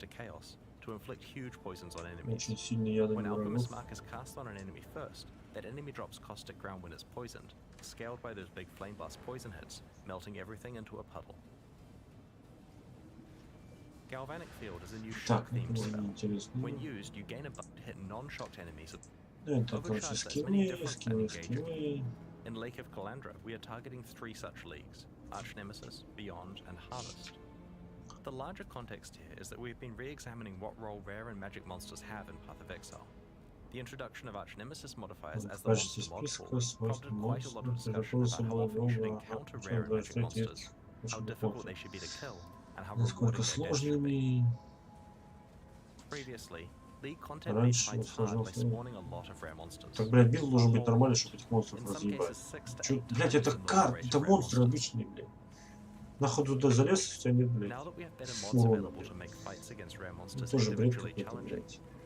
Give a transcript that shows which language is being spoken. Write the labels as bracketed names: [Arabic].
[Russian] Очень сильный ядом врагов. [English] That enemy drops caustic ground when it's poisoned, scaled by those big flame blast poison hits, melting everything into a puddle. Galvanic Field is a new shock themed spell. When used, you gain a buff to hit non-shocked enemies. [Russian] Это, короче, скиллы. [English] In Lake of Calandra, we are targeting 3 such leagues: Arch Nemesis, Beyond, and Harvest. The larger context here is that we've been re-examining what role rare and magic monsters have in Path of Exile. The introduction of arch-nemesis modifiers as the monster mod pool prompted quite a lot of discussion about how often you should encounter rare and magic monsters, how difficult they should be to kill, and how rewarding their death should be. Previously, League content made fights hard by spawning a lot of rare monsters. [Russian] Так, блядь, билд должен быть нормальный, чтобы этих монстров разъебать. Чё, блядь, это карты, это монстры обычные, блядь. Нахуй туда залез, у тебя нет, блядь, урона, блядь. Ну, тоже бред какой-то, блядь.